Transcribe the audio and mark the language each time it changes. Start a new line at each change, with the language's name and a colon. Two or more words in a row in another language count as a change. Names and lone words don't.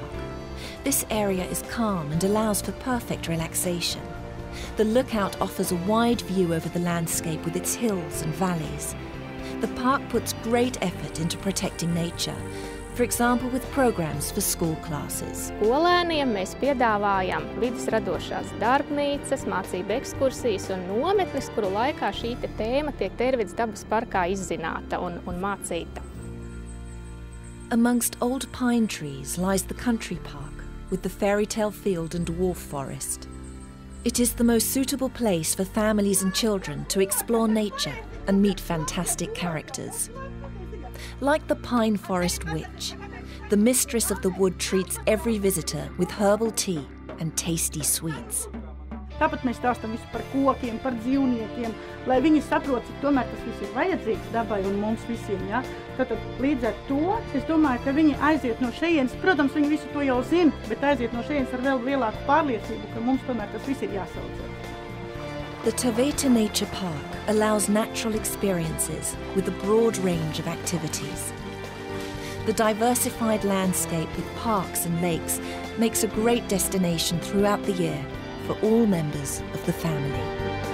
English: This area is calm and allows for perfect relaxation. The lookout offers a wide view over the landscape with its hills and valleys. The park puts great effort into protecting nature, for example with programs for school classes.
Latvian: Skolēniem mēs piedāvājam vides radošās darbnīcas, mācību ekskursijas un nometnes, kuru laikā šī tēma tiek Tērvidas dabas parkā izzināta un mācīta.
English: Amongst old pine trees lies the country park with the fairy tale field and dwarf forest. It is the most suitable place for families and children to explore nature and meet fantastic characters. Like the pine forest witch, the mistress of the wood treats every visitor with herbal tea and tasty sweets.
Latvian: Tāpat mēs stāstam visu par kokiem, par dzīvniekiem, lai viņi saprot, cik tomēr tas viss ir vajadzīgs dabai un mums visiem. Ja? Tātad līdz ar to, es domāju, ka viņi aiziet no šejienes, protams, viņi visu to jau zina, bet aiziet no šejienes ar vēl lielāku pārliecību, ka mums tomēr tas viss ir jāsaudzē.
English: The Teveta Nature Park allows natural experiences with a broad range of activities. The diversified landscape with parks and lakes makes a great destination throughout the year for all members of the family.